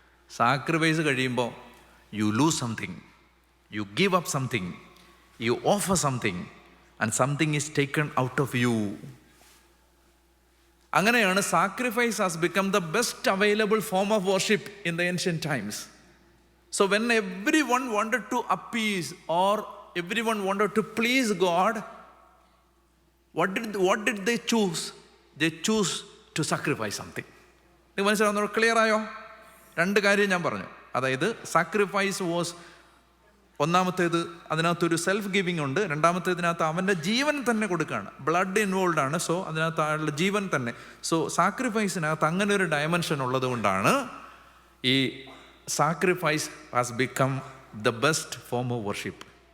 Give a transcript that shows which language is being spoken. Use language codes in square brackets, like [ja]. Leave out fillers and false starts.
[ml] Sacrifice കഴിയുമ്പോൾ [en] You lose something, you give up something, you offer something, and something is taken out of you. [ml] അങ്ങനെയാണ് [en] Sacrifice has become the best available form of worship in the ancient times. So when everyone wanted to appease or everyone wanted to please God, what did they choose? They choose to sacrifice something. [ml] നിങ്ങൾ മനസ്സിലാവുന്ന? Clear ആയോ? രണ്ട് കാര്യം ഞാൻ പറഞ്ഞു. അതായത് sacrifice was ഒന്നാമത്തേത്, അതിനകത്തൊരു സെൽഫ് ഗിവിങ് ഉണ്ട്. രണ്ടാമത്തേതിനകത്ത് അവൻ്റെ ജീവൻ തന്നെ കൊടുക്കുകയാണ്. ബ്ലഡ് ഇൻവോൾവ് ആണ്. സോ അതിനകത്ത് അയാളുടെ ജീവൻ തന്നെ. സോ സാക്രിഫൈസിനകത്ത് അങ്ങനെ ഒരു ഡയമെൻഷൻ ഉള്ളത് കൊണ്ടാണ് ഈ [en] Sacrifice has become the best form of worship.